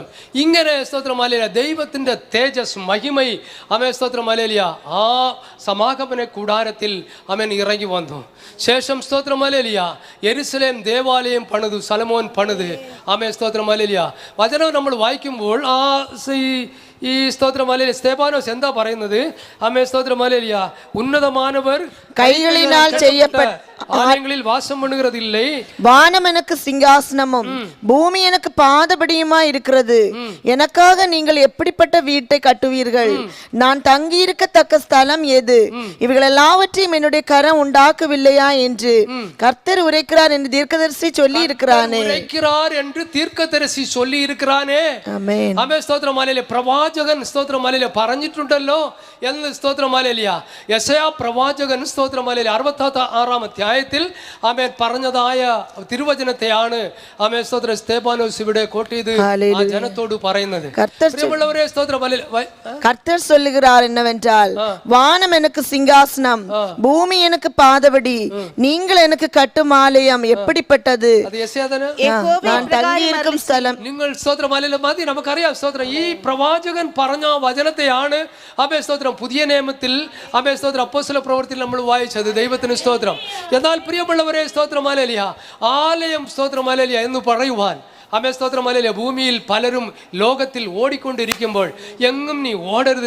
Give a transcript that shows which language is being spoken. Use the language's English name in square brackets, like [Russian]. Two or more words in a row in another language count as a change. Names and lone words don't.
[Malayalam] ഇങ്ങനെ സ്തോത്രം ഹല്ലേലൂയ ദൈവത്തിന്റെ തേജസ് മഹിമൈ അമേ സ്തോത്രം ഹല്ലേലൂയ ആ സമാഗമന കൂടാരത്തിൽ അവൻ ഇറങ്ങി വന്നു. ശേഷം സ്തോത്രം ഹല്ലേലൂയ യെരുശലേം ദേവാലയം പണിതു, സലോമോൻ പണിത്. ആമേ സ്തോത്രം ഹല്ലേലൂയ. വചനം നമ്മൾ വായിക്കുമ്പോൾ ഈ സ്തോത്രം ഹല്ലേലൂയ സ്തെഫാനോസ് എന്താ പറയുന്നത്? ആമേ സ്തോത്രം ഹല്ലേലൂയ ഉന്നതമാനവർ [Tamil] கைகளினால் செய்யப்பட்ட ஆலயங்களில் வாசம் பண்ணுகிறதில்லை. வானம் எனக்கு சிங்காசனமும் பூமி எனக்கு பாதபடியுமா இருக்கிறது. எனக்காக நீங்கள் எப்படிப்பட்ட வீட்டை கட்டுவீர்கள்? நான் தங்கி இருக்கத்தக்க ஸ்தலம் எது? இவைகள் எல்லாவற்றையும் என்னுடைய கரம் உண்டாக்கவில்லையா என்று கர்த்தர் உரைக்கிறார் என்று தீர்க்கதரிசி சொல்லி இருக்கிறானே. உரைக்கிறார் என்று தீர்க்கதரிசி சொல்லி இருக்கிறானே. [Malayalam] ആമേൻ. ആമേൻ സ്തോത്രം ഹല്ലേലൂയ. പ്രവാചകൻ സ്തോത്രം ഹല്ലേലൂയ പറഞ്ഞിട്ടുണ്ടല്ലോ എന്ന് സ്തോത്രം ഹല്ലേലൂയ. യെശയ്യാ പ്രവാചകൻ സ്തോത്രം ഹല്ലേലൂയ 66-ാം അധ്യായത്തിൽ ആമേൻ പറഞ്ഞതായ തിരുവചനത്തെയാണ് ആമേൻ സ്തോത്രം സ്തെഫാനോസ് ഇവിടെ കോട്ട് ചെയ്ത് ആ ജനത്തോട് പറയുന്നത്. പ്രിയമുള്ളവരെ, സ്തോത്രം ഹല്ലേലൂയ [Tamil] கர்த்தர் சொல்லுகிறார் என்னவென்றால், வானம் எனக்கு சிங்காசனம், பூமி எனக்கு பாதபடி, நீங்கள் எனக்கு கட்டும் ஆலயம் எப்படிப்பட்டது? நான் தங்கி இருக்கும் ஸ்தலம். [Malayalam] നിങ്ങൾ സ്തോത്രം ഹല്ലേലൂയ മതി, നമുക്കറിയാം സ്തോത്രം ഈ പ്രവാചകൻ പറഞ്ഞ വചനത്തെയാണ് അമേ സ്തോത്രം പുതിയ നിയമത്തിൽ അമേ സ്തോത്രം അപ്പോസ്തല പ്രവൃത്തിയിൽ നമ്മൾ വായിച്ചത്. ദൈവത്തിന് സ്തോത്രം. എന്നാൽ പ്രിയമുള്ളവരെ, സ്തോത്രം ഹല്ലേലൂയ ആലയം സ്തോത്രം ഹല്ലേലൂയ എന്ന് പറയുവാൻ അമേ സ്തോത്രം ഹല്ലേലൂയ ഭൂമിയിൽ പലരും ലോകത്തിൽ ഓടിക്കൊണ്ടിരിക്കുമ്പോൾ എങ്ങും നീ ഓടരുത്.